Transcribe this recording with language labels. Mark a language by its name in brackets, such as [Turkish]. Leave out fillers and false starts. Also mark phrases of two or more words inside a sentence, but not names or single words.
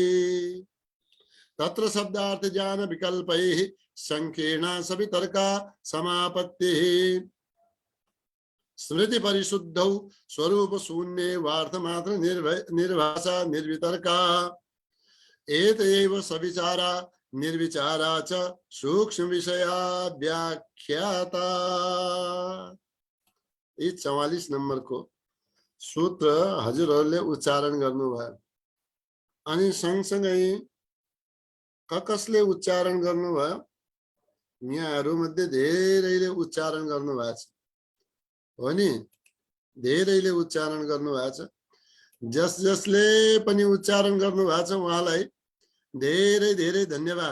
[Sanskrit] तत्र शब्दार्थ ज्ञान विकल्पैः संकीर्णा सवितर्का समापत्तिः स्मृति परिशुद्धौ स्वरूप शून्ये वार्थमात्र निर्भाषा निर्वितर्का एतैव सविचारा निर्विचारा च सूक्ष्म विषया व्याख्याता। [Nepali] 44 नंबर को सूत्र हजुरहरूले उच्चारण गर्नुभयो अनि सँगसँगै कसले उच्चारण गर्नुभयो यहाँहरू मध्ये धेरैले उच्चारण गर्नुभएको छ हो नि धेरैले उच्चारण गर्नुभएको छ जसले पनि उच्चारण गर्नुभएको छ उहाँलाई धेरै धेरै धन्यवाद।